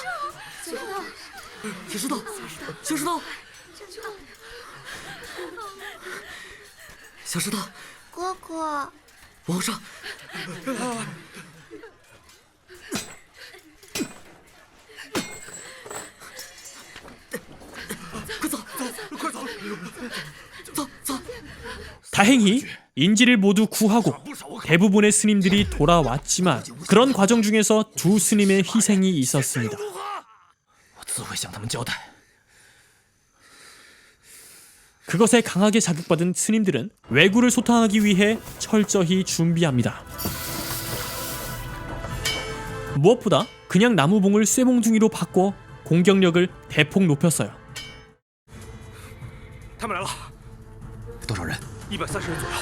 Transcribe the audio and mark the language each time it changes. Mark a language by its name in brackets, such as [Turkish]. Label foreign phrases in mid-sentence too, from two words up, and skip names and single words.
[Chinese] 小石头，小石头，小石头，哥哥，往上。快走，快走，走走。 [Korean] 다행히 인지를 모두 구하고 대부분의 스님들이 돌아왔지만 그런 과정 중에서 두 스님의 희생이 있었습니다. [Chinese] 我自会向他们交代。 [Korean] 그것에 강하게 자극받은 스님들은 왜구를 소탕하기 위해 철저히 준비합니다. 무엇보다 그냥 나무봉을 쇠몽둥이로 바꿔 공격력을 대폭 높였어요. [Chinese] 他们来了，多少人？130人左右。